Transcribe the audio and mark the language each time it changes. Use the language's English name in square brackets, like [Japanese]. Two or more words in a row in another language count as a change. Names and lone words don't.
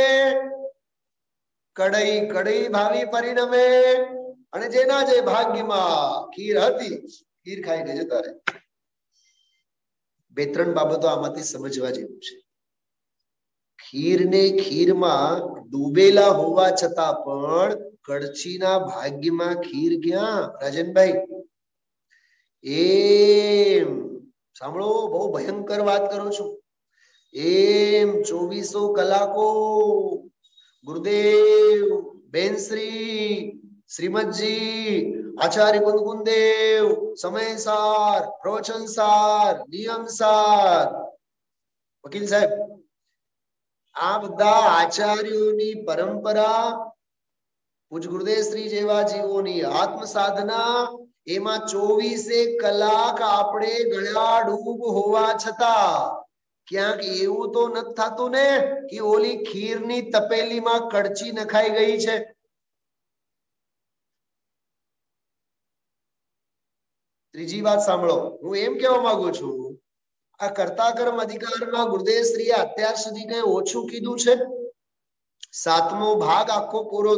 [Gujarati] કઢાઈ ભાવી પરિણમે અને જેના જે ભાગ્યમાં ખીર હતી ખીર ખાઈને જતા રહે બે ત્રણ બાબતો આમાંથી સમજવા જેવું છે ખીરને ખીરમાં ડૂબેલા હોવા છતાં પણ કડચીના ભાગ્યમાં ખીર ક્યાં રાજનભાઈ એમ સાંભળો બહુ ભયંકર વાત કરું છું એમ 24 કલાકો ગુરુદેવ બેનશ્રી श्रीमदजी आचार्य कुंदकुंदेव समयसार प्रवचनसार नियमसार वकील साहेब આ બધા આચાર્યોની પરંપરા પૂજ ગુરુદેવ શ્રી જેવા જીવોની આત્મ સાધના એમા 24 કલાક આપણે ગળા ડૂબ હોવા છતા ક્યાંક એવું તો નથી થાતું ને કિ ઓલી ખીરની તપેલીમાં કડછી નખાઈ ગઈ છે ત્રીજી વાત સાંભળો હું એમ કહેવા માંગુ છું આ કર્તા કર્મ અધિકારમાં ગુરુદેવ શ્રીએ અત્યાર સુધી કઈ ઓછું કીધું છે સાતમો ભાગ આખો પૂરો